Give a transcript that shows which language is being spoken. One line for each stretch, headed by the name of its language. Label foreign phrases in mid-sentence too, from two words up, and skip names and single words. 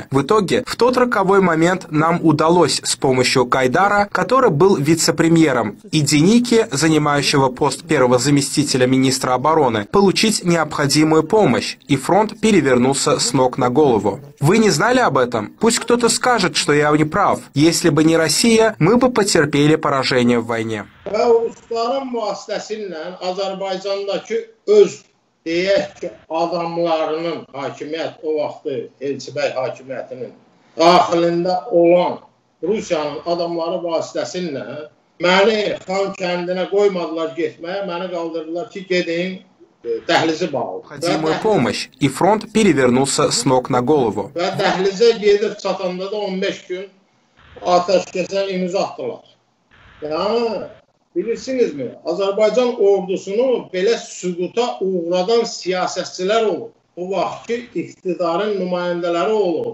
Russian: В итоге, в тот роковой момент нам удалось с помощью Кайдара, который был вице-премьером, и Деники, занимающего пост первого заместителя министра обороны, получить необходимую помощь, и фронт перевернулся с ног на голову. Вы не знали об этом? Пусть кто-то скажет, что я не прав. Если бы не Россия, мы бы потерпели поражение в войне.
Azerbaijani: Rusların vasitəsilə Azərbaycandakı öz, deyək ki, adamlarının hakimiyyət, o vaxtı Elçibəy hakimiyyətinin daxilində olan Rusiyanın adamları vasitəsilə məni Xan kəndinə qoymadılar getməyə, məni qaldırdılar ki, gedin, dəhlizi bağlı.
Russian: Необходимую помощь, и фронт перевернулся с ног на голову.
Azerbaijani: Və dəhlizə gedib çatanda da 15 gün atəşkəsə imza atdılar. Yəni, bilirsinizmi, Azərbaycan ordusunu belə süquta uğradan siyasətçilər olub. O vaxtki iqtidarın nümayəndələri olub.